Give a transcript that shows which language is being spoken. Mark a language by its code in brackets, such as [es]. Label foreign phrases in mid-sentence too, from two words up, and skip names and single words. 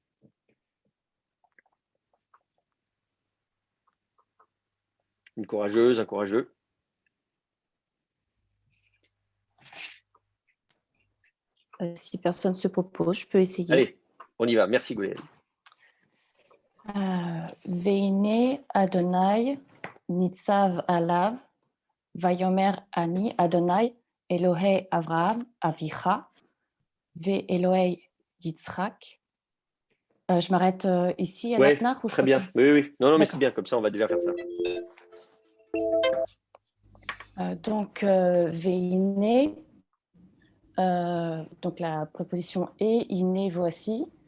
[fr] Une courageuse, un courageux. Si personne se propose, je peux essayer. Allez, on y va. Merci, Goël. [he] והנה אדוני נצב עליו ויאמר אני אדוני אלוהי אברהם אביך ו אלוהי יצחק. [fr] Je m'arrête ici à Ouais, Natnar ou je très bien. continue? Oui. Non, mais c'est D'accord. bien. Comme ça, on va déjà faire ça. Donc, Veine, donc la préposition est, iné, voici.